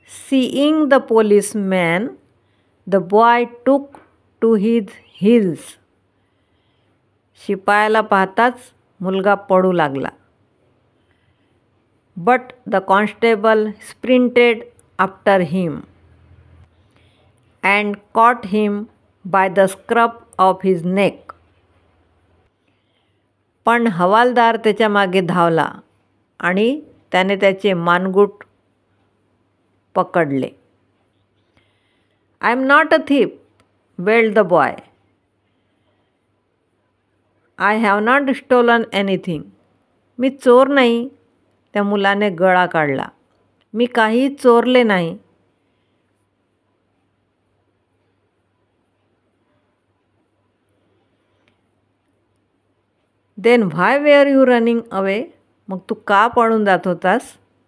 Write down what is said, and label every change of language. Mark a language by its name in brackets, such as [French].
[English] Seeing the policeman, the boy took to his heels. [Marathi] शिपायाला पाहताच मुलगा पडू लागला. [English] But the constable sprinted after him and caught him by the scruff of his neck. [Marathi] पण हवालदार त्याच्या मागे धावला आणि त्याने त्याचे मानगुट पकडले. [English] I am not a thief, wailed the boy. I have not stolen anything. [Marathi] मी चोर नाही, त्या मुलाने गळा काढला. मी काही चोरले नाही. [English] Then why were you running away? [Marathi] मग तू का पळून जात होतास?